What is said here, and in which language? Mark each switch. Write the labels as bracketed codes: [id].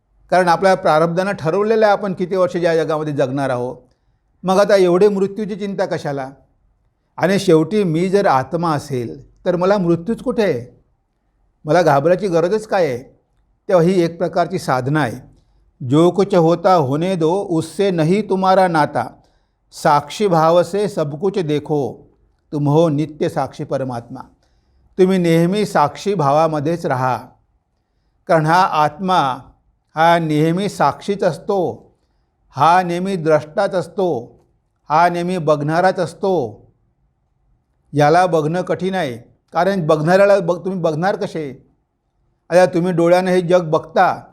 [mr] कारण आपल्या प्रारब्धानं ठरवलेलं आहे आपण किती वर्ष या जगामध्ये जगणार आहोत. मग आता एवढे मृत्यूची चिंता कशाला. आणि शेवटी मी जर आत्मा असेल तर मला मृत्यूच कुठे आहे, मला घाबरायची गरजच काय आहे. तेव्हा ही एक प्रकारची साधना आहे. [hi] जो कुछ होता होने दो, उससे नहीं तुम्हारा नाता, साक्षी भाव से सब कुछ देखो, तुम हो नित्य साक्षी परमात्मा. [mr] तुम्ही नेहमी साक्षी भावामध्येच राहा. कारण हा आत्मा हा नेहमी साक्षीच असतो, हा नेहमी द्रष्टाच असतो, हा नेहमी बघणाराच असतो. याला बघणं कठीण आहे, कारण बघणाऱ्याला तुम्ही बघणार कसे. आता तुम्ही डोळ्यानं हे जग बघता,